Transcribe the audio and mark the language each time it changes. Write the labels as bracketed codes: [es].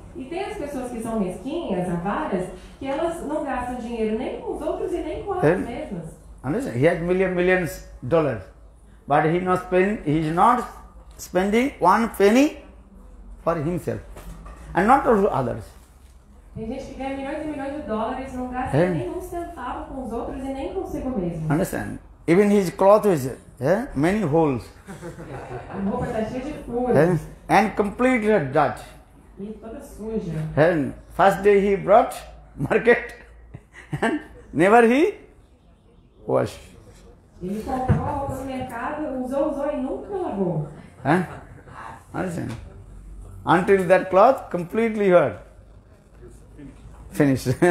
[pt] E tem as pessoas que são mesquinhas, avaras, que elas não gastam dinheiro nem com os outros e nem com elas mesmas. [en] Understand? He has millions dollars, but he is not spending one penny for himself, and not also others. [pt] Tem gente que ganha milhões e milhões de dólares, não gasta nem um centavo com os outros e nem consigo mesmo. [en] Understand? Even his cloth is many holes. [pt] A roupa está cheia de furos. [en] And complete dirt. [pt] E toda suja. [en] And first day he brought market and never he washed. [pt] Ele comprou a roupa no mercado, usou e nunca lavou. [en] Understand? Until that cloth completely finished.